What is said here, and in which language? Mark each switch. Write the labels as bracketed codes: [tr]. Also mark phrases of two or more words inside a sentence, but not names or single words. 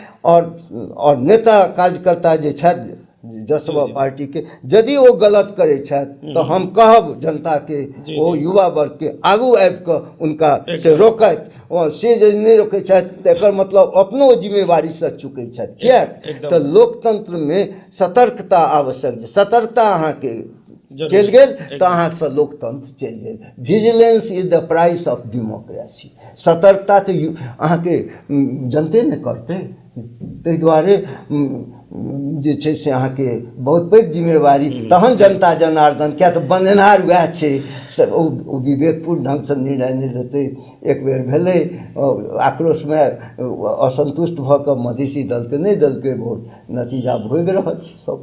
[mai] और नेता कार्यकर्ता जे छथि जसवा पार्टीके, यदि ओ गलत करै छथि तऽ हम कहब जनताके, ओ युवा वर्गके आगू आबि कऽ हुनका से रोकैत, से जे नहि रोकै छथि तऽ एकर मतलब अपनो जिम्मेवारीसँ चुकै छथि। किएक तऽ लोकतन्त्रमे सतर्कता आवश्यक छै। सतर्कता अहाँके चलि गेल तऽ अहाँसँ लोकतंत्र चलि गेल। [en] Vigilance is the price of democracy. [mai] सतर्कता तऽ अहाँके जनते ने करतै। ताहि दुआरे जे छै से अहाँके बहुत पैघ जिम्मेवारी, तहन जनता जनार्दन, किया तऽ बनेनहार वएह छै, ओ विवेकपूर्ण ढङ्गसँ निर्णय नहि लेतै। एक बेर भेलै आक्रोशमे असन्तुष्ट भऽ कऽ मधेसी दलके नहि देलकै वोट, नतीजा भोगि रहल छै सब।